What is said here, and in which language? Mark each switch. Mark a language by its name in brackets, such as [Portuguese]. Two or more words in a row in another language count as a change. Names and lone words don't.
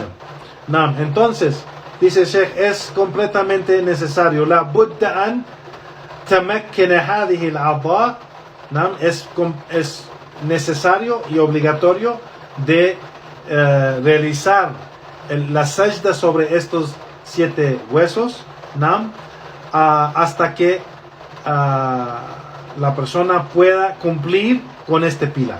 [Spanish] No, entonces dice el Sheikh, es completamente necesario, [Arabic] لا بد أن تمكن هذه الأعضاء, [Spanish] es necesario y obligatorio de realizar la sajda sobre estos 7 huesos, hasta que la persona pueda cumplir con este pilar.